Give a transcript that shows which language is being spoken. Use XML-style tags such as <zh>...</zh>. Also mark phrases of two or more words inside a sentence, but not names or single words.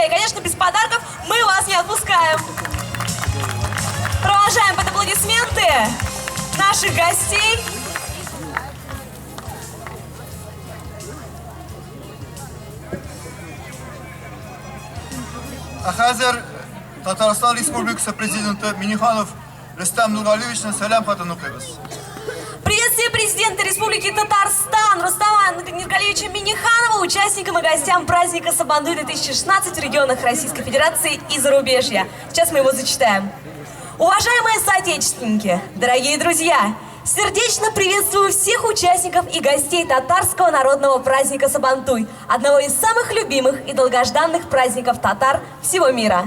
<ru>И, конечно, без подарков мы вас не отпускаем. Провожаем под аплодисменты наших гостей.</ru> <tt>А хәзер Татарстан Республикасы президенты Миниханов Рустам Нургалиевичне сәлам хатын укыйбыз.</tt> <ru>Приветствие президента Республики Татарстан Рустама Нургалиевича Миниханова, участникам и гостям праздника Сабантуй 2016 в регионах Российской Федерации и зарубежья. Сейчас мы его зачитаем. Уважаемые соотечественники, дорогие друзья, сердечно приветствую всех участников и гостей татарского народного праздника Сабантуй, одного из самых любимых и долгожданных праздников татар всего мира.</ru>